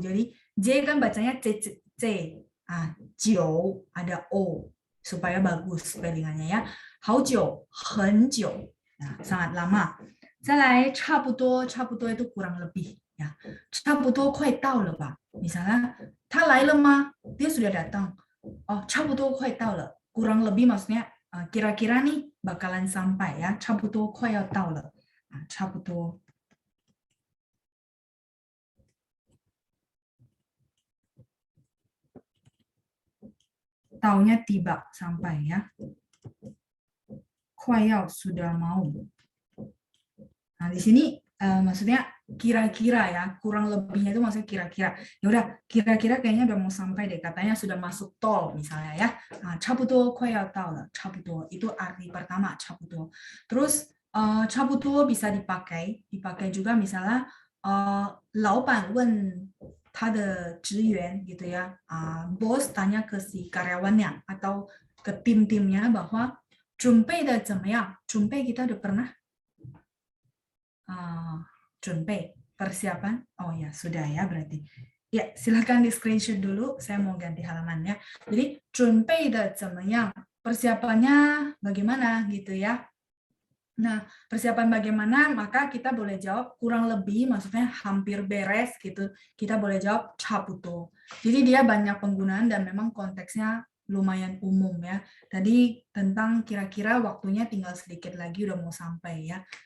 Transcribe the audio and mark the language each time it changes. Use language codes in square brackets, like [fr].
[id] Jadi j kan bacanya c c c. 久 ada o supaya bagus spellingannya ya. [zh] 好久，很久， [id] sangat lama. 再来差不多，差不多 itu kurang lebih. [zh] Ya, 差不多快到了吧? Misalnya, 他来了吗? [id] Dia sudah datang. Oh, [zh] 差不多快到了. [id] Kurang lebih maksudnya kira-kira nih bakalan sampai ya. [zh] 差不多快要到了.差不多. [id] Taunya tiba sampai ya. 快要 sudah mau. Nah, di sini maksudnya kira-kira ya, kurang lebihnya itu maksudnya kira-kira. Ya udah, kira-kira kayaknya udah mau sampai deh, katanya sudah masuk tol misalnya ya. [zh] 差不多快要到了, [id] 差不多 itu arti pertama 差不多. Terus 差不多 bisa dipakai juga misalnya [zh] 老板问 [id] 他的职员gitu ya, bos tanya ke si karyawannya atau ke tim-timnya bahwa [zh] 准备的怎么样? [id] 准备 kita udah pernah 准备 persiapan. Oh ya, sudah ya berarti. Ya, silakan di screenshot dulu. Saya mau ganti halamannya. [zh] Jadi 准备的怎么样? [id] Persiapannya bagaimana gitu ya. Nah, persiapan bagaimana, maka kita boleh jawab kurang lebih, maksudnya hampir beres gitu. Kita boleh jawab chabuto. Jadi dia banyak penggunaan dan memang konteksnya lumayan umum ya. Tadi tentang kira-kira waktunya tinggal sedikit lagi udah mau sampai ya.